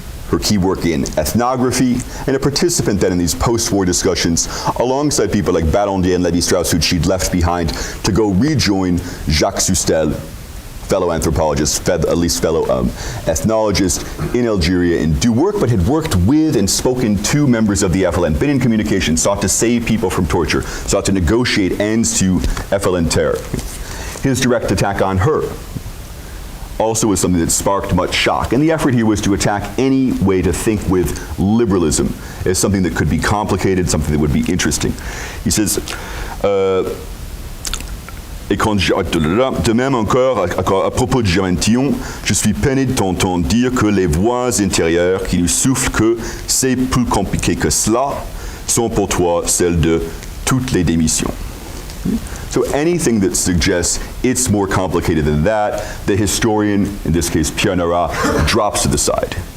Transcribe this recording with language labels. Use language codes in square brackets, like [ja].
[en] her key work in ethnography, and a participant then in these post-war discussions alongside people like Barondier and Lévi-Strauss, who she'd left behind to go rejoin Jacques Sustel, fellow anthropologist, at least fellow ethnologist in Algeria, and do work, but had worked with and spoken to members of the FLN, been in communication, sought to save people from torture, sought to negotiate ends to FLN terror. His direct attack on her also was something that sparked much shock. And the effort here was to attack any way to think with liberalism as something that could be complicated, something that would be interesting. He says, [fr] Et quand de même encore, à propos de Germaine Tillon, je suis peiné de t'entendre dire que les voix intérieures qui nous soufflent que c'est plus compliqué que cela sont pour toi celles de toutes les démissions. [en] So anything that suggests it's more complicated than that, the historian, in this case Pierre Nara, drops to the side.